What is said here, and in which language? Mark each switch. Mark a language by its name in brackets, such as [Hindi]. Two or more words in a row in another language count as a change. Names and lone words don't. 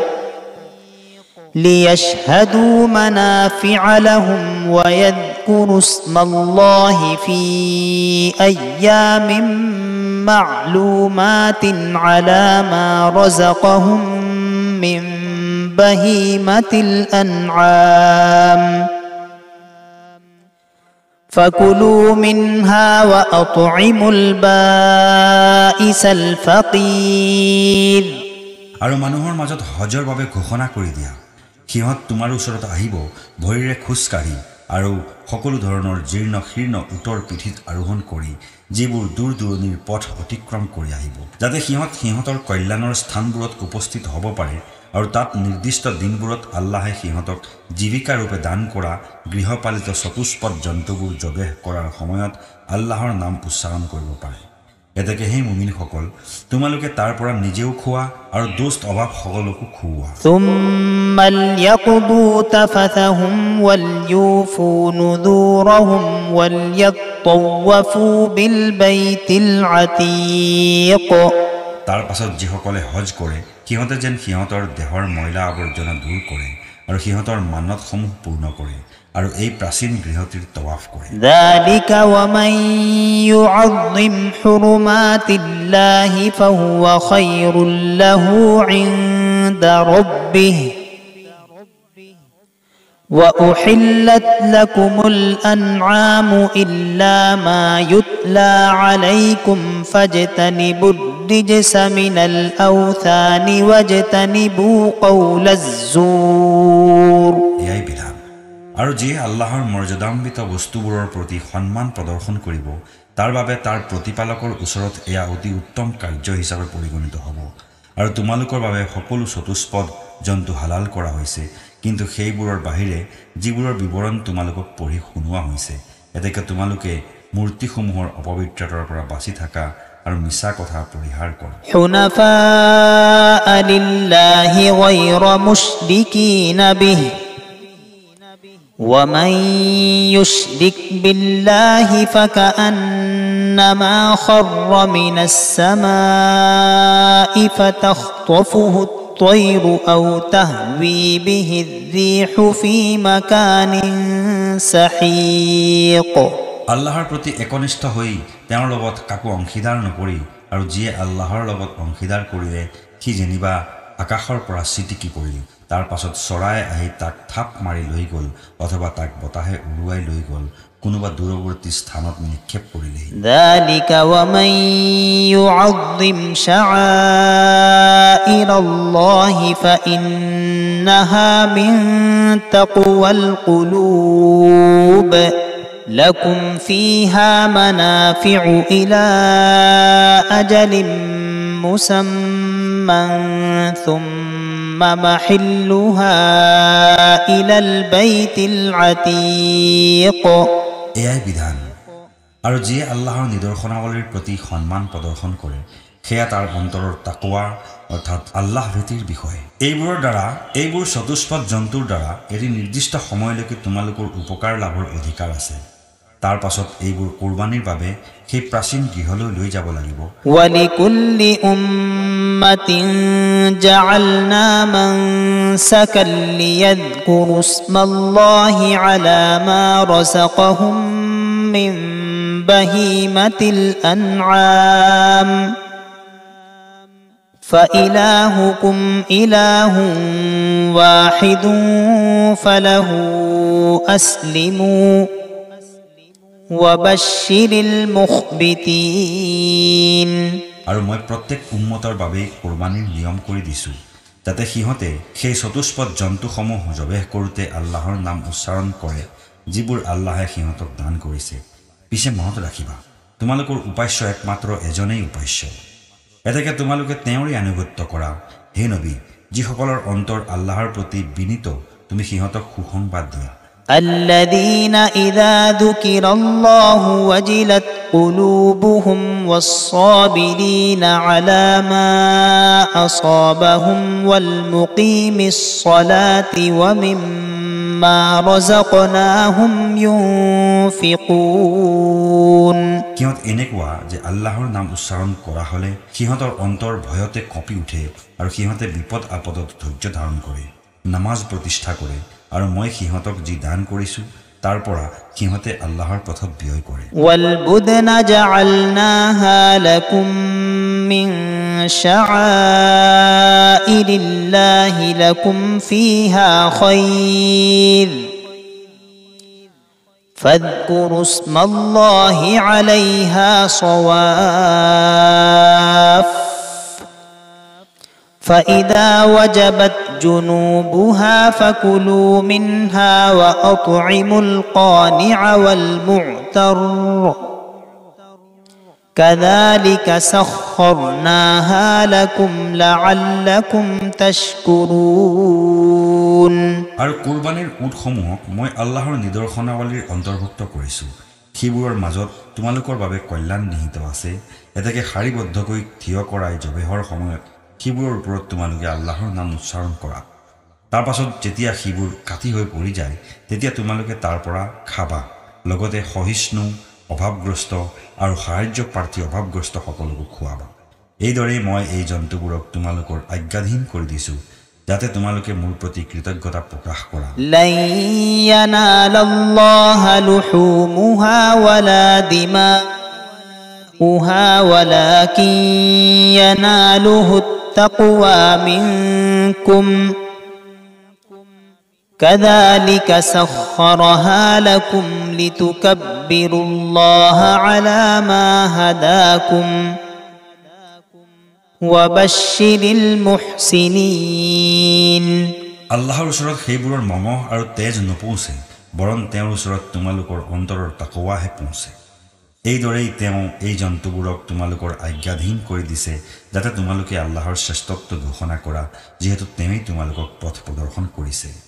[Arabic] لِيَشْهَدُوا مَنَافِعَ لَهُمْ وَيَذْكُرُوا اسْمَ اللَّهِ فِي أَيَّامٍ مَّعْلُومَاتٍ عَلَى مَا رَزَقَهُم مِّن بَهِيمَةِ الْأَنْعَامِ فَكُلُوا مِنْهَا وَأَطْعِمُوا الْبَائِسَ الْفَقِيرَ [Assamese] আৰু মানুহৰ মাজত হজৰ বাবে ঘোষণা কৰি দিয়া সিহঁত তোমাৰ ওচৰত আহিব ভৰিৰে খোজকাঢ়ি আৰু সকলো ধৰণৰ জীৰ্ণ শীৰ্ণ উটৰ পিঠিত আৰোহণ কৰি যিবোৰ দূৰ দূৰণিৰ পথ অতিক্ৰম কৰি আহিব যাতে সিহঁতৰ কল্যাণৰ স্থানবোৰত উপস্থিত হ'ব পাৰে আৰু তাত নিৰ্দিষ্ট দিনবোৰত আল্লাহে সিহঁতক জীৱিকা ৰূপে দান কৰা গৃহপালিত চতুষ্পদ জন্তুবোৰ জবেহ কৰাৰ সময়ত আল্লাহৰ নাম উচ্চাৰণ কৰিব পাৰে এতেকে হে মুমিনসকল তোমালোকে তাৰ পৰা নিজেও খোৱা আৰু দোস্ত অভাৱ সকলকো খুওৱা [Arabic] ثُمَّ لْيَقْضُوا تَفَثَهُمْ وَلْيُوفُوا نُذُورَهُمْ وَلْيَطَّوَّفُوا بِالْبَيْتِ الْعَتِيقِ [Assamese] তাৰ পাছত যিসকলে হজ কৰে সিহঁতে যেন সিহঁতৰ দেহৰ ময়লা আৱৰ্জনা দূৰ কৰে আৰু সিহঁতৰ মান্যতসমূহ পূৰ্ণ কৰে আৰু এই প্ৰাচীন গৃহটিৰ তৱাফ কৰে [Arabic] ذَلِكَ وَمَن يُعَظِّمْ حُرُمَاتِ اللَّهِ فَهُوَ خَيْرٌ لَّهُ عِندَ رَبِّهِ وَأُحِلَّتْ لَكُمُ الْأَنْعَامُ إِلَّا مَا يُتْلَى عَلَيْكُمْ فَاجْتَنِبُوا الرِّجْسَ مِنَ الْأَوْثَانِ وَاجْتَنِبُوا قَوْلَ الزُّورِ [Assamese] এয়াই বিধান আৰু যিয়ে আল্লাহৰ মৰ্যাদান্বিত বস্তুবোৰৰ প্ৰতি সন্মান প্ৰদৰ্শন কৰিব তাৰ বাবে তাৰ প্ৰতিপালকৰ ওচৰত এয়া অতি উত্তম কাৰ্য হিচাপে পৰিগণিত হ'ব আৰু তোমালোকৰ বাবে সকলো চতুষ্পদ জন্তু হালাল কৰা হৈছে কিন্তু সেইবোৰৰ বাহিৰে যিবোৰৰ বিৱৰণ তোমালোকক পঢ়ি শুনোৱা হৈছে এতেকে তোমালোকে মূৰ্তিসমূহৰ অপবিত্ৰতাৰ পৰা বাচি থাকা আৰু মিছা কথা পৰিহাৰ কৰা [Arabic] حُنَفَاءَ لِلَّهِ غَيْرَ مُشْرِكِينَ بِهِ وَمَن يُشْرِكْ بِاللَّهِ فَكَأَنَّمَا خَرَّ مِنَ السَّمَاءِ فَتَخْطَفُهُ الطَّيْرُ أَوْ تَهْوِي بِهِ الرِّيحُ فِي مَكَانٍ سَحِيقٍ [Assamese] আল্লাহৰ প্ৰতি একনিষ্ঠ হৈ তেওঁৰ লগত কাকো অংশীদাৰ নকৰি আৰু যিয়ে আল্লাহৰ লগত অংশীদাৰ কৰিলে সি যেনিবা আকাশৰ পৰা চিটিকি পৰিল তাৰ পাছত চৰাই আহি তাক থাপ মাৰি লৈ গ'ল অথবা তাক বতাহে উৰুৱাই লৈ গ'ল কোনোবা দূৰৱৰ্তী স্থানত নিক্ষেপ কৰিলেই। [Arabic] ذلك ومن يعظم شعائر الله فإنها من تقوى القلوب لكم فيها منافع إلى أجل مسمى ثم محلها إلى البيت العتيق [Assamese] এয়াই বিধান। আৰু যিয়ে আল্লাহৰ নিদৰ্শনাৱলীৰ প্ৰতি সন্মান প্ৰদৰ্শন কৰে সেয়া তাৰ অন্তৰৰ তাকৱা অৰ্থাৎ আল্লাহ ভীতিৰ বিষয়। এইবোৰ চতুষ্পদ জন্তুৰ দ্বাৰা এটি নিৰ্দিষ্ট সময়লৈকে তোমালোকৰ উপকাৰ লাভৰ অধিকাৰ আছে। তাৰ পাছত এইবোৰ কুৰবানীৰ বাবে সেই প্ৰাচীন গৃহলৈ লৈ যাব লাগিব। [Arabic] ولكل أمة جعلنا منسكا ليذكروا اسم الله على ما رزقهم من بهيمة الأنعام فإلهكم إله واحد فله أسلموا وبشر المخبتين [Assamese] আৰু মই প্ৰত্যেক উম্মতৰ বাবে কুৰবানীৰ নিয়ম কৰি দিছোঁ যাতে সিহঁতে সেই চতুষ্পদ জন্তুসমূহ জবেহ কৰোঁতে আল্লাহৰ নাম উচ্চাৰণ কৰে যিবোৰ আল্লাহে সিহঁতক দান কৰিছে। পিছে মনত ৰাখিবা তোমালোকৰ উপাস্য একমাত্ৰ এজনেই উপাস্য। এতেকে তোমালোকে তেওঁৰে আনুগত্য কৰা। হে নবী, যিসকলৰ অন্তৰ আল্লাহৰ প্ৰতি বিনীত তুমি সিহঁতক সুসংবাদ দিয়া। [Arabic] الذين إذا ذكر الله وجلت قلوبهم والصابرين على ما أصابهم والمقيم الصلاة ومما رزقناهم ينفقون [Assamese] সিহঁত এনেকুৱা যে আল্লাহৰ নাম উচ্চাৰণ কৰা হ'লে সিহঁতৰ অন্তৰ ভয়তে কঁপি উঠে আৰু সিহঁতে বিপদ আপদত ধৈৰ্য ধাৰণ কৰে, নামাজ প্ৰতিষ্ঠা কৰে আৰু মই সিহঁতক যি দান কৰিছোঁ তাৰ পৰা সিহঁতে আল্লাহৰ পথত ব্যয় কৰে। [Arabic] والبدن جعلناها لكم من شعائر الله لكم فيها خير فاذكروا اسم الله عليها صواف فإذا وجبت جنوبها فكلوا منها وأطعموا القانع والمعتر كذلك سخرناها لكم لعلكم تشكرون [Assamese] আৰু কুৰবানীৰ উটসমূহক মই আল্লাহৰ নিদৰ্শনাৱলীৰ অন্তৰ্ভুক্ত কৰিছোঁ। সেইবোৰৰ মাজত তোমালোকৰ বাবে কল্যাণ নিহিত আছে। এতেকে শাৰীবদ্ধকৈ থিয় কৰাই জবেহৰ সময়ত সেইবোৰৰ ওপৰত তোমালোকে আল্লাহৰ নাম উচ্চাৰণ কৰা। তাৰ পাছত যেতিয়া সেইবোৰ কাটি হৈ পৰি যায় তেতিয়া তোমালোকে তাৰ পৰা খাবা, লগতে সহিষ্ণু, অভাৱগ্ৰস্ত আৰু সাহায্য প্ৰাৰ্থী অভাৱগ্ৰস্তসকলকো খুৱাবা। এইদৰে মই এই জন্তুবোৰক তোমালোকৰ আজ্ঞাধীন কৰি দিছোঁ যাতে তোমালোকে মোৰ প্ৰতি কৃতজ্ঞতা প্ৰকাশ কৰা। [Arabic] لن ينال الله لحومها ولا دماؤها ولكن يناله التقوى منكم كذلك سخرها لكم لتكبروا الله على ما هداكم وبشر المحسنين [Assamese] আল্লাহৰ ওচৰত সেইবোৰৰ মঙহ আৰু তেজ নপৌঁছে, বৰং তেওঁৰ ওচৰত তোমালোকৰ অন্তৰৰ তাকৱাহে পৌঁছে। এইদৰেই তেওঁ এই জন্তুবোৰক তোমালোকৰ আজ্ঞাধীন কৰি দিছে যাতে তোমালোকে আল্লাহৰ শ্ৰেষ্ঠত্ব ঘোষণা কৰা, যিহেতু তেওঁই তোমালোকক পথ প্ৰদৰ্শন কৰিছে।